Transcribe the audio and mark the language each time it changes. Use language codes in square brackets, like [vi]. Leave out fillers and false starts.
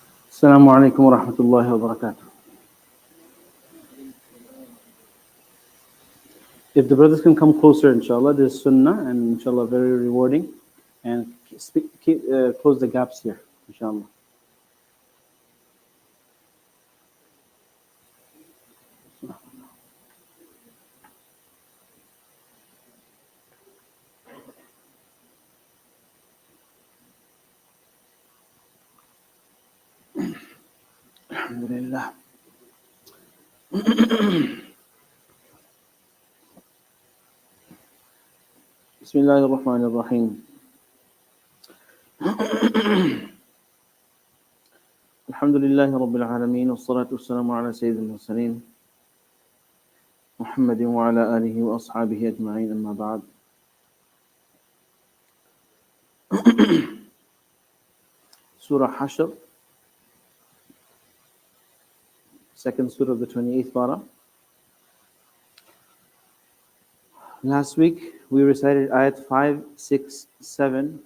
[ar] السلام عليكم ورحمة الله وبركاته. [en] If the brothers can come closer, inshallah, this is sunnah and inshallah very rewarding. And close the gaps here, inshallah. Alhamdulillah. [ar] بسم الله الرحمن الرحيم. الحمد لله رب العالمين والصلاة والسلام على سيد المرسلين محمد وعلى آله وأصحابه أجمعين أما بعد. [en] Surah Hashr, second surah of the 28th parah. Last week we recited ayat 5, 6, 7.